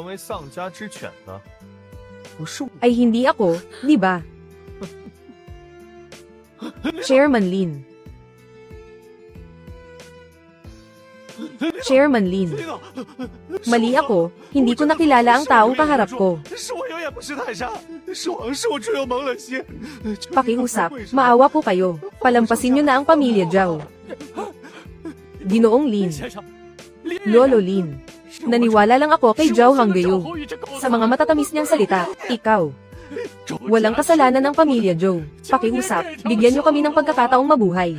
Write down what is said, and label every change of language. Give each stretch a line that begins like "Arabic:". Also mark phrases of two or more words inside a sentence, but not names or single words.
Filipino: Ay hindi ako, di ba? Chairman Lin. Chairman Lin. Mali ako, hindi ko nakilala ang taong kaharap ko.
Chinese: 是我只有蒙了心。
Filipino: Pakiusap, maawa po kayo. Palampasin nyo na ang pamilya Zhao. Ginoong Lin.
Chinese: 先生，
Filipino: Lolo Lin. Naniwala lang ako kay Zhao Hanggayo. Sa mga matatamis niyang salita, ikaw. Walang kasalanan ng pamilya Zhou. Pakiusap, bigyan nyo kami ng pagkakataong mabuhay.